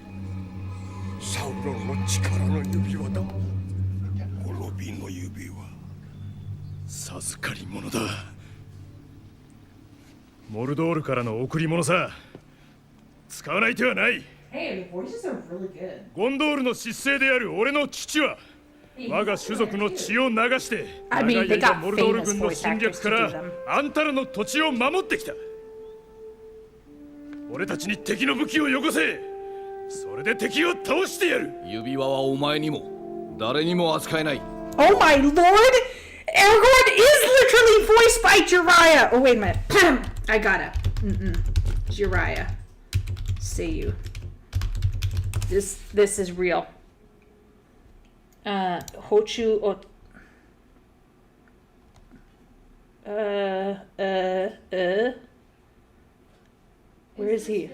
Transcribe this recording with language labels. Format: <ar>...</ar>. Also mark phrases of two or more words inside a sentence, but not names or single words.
<ja>サウロンの力の指輪だ滅びの指輪授かり物だモルドールからの贈り物さ使わない手はない</ja> <en>Hey, the voices are really good.</en> <ja>ゴンドールの失勢である俺の父は我が種族の血を流して</ja> <en>I</en> <ja>長</ja> <en>mean,</en> <ja>い</ja> <en>they</en> <ja>間</ja> <en>got</en> <ja>モルドール</ja> <en>famous</en> <ja>軍の</ja> <en>voice</en> <ja>侵</ja> <en>actors</en> <ja>略か</ja> <en>to do</en> <ja>ら</ja> <en>them.</en> <ja>あんたらの土地を守ってきた俺たちに敵の武器をよこせそれで敵を倒してやる指輪はお前にも誰にも扱えない</ja> <en>Oh my lord! Aragorn is literally voiced by Jiraiya! Oh, wait a minute. I gotta. Jiraiya. Say you. This is real. Hochu o... Where is he?</en>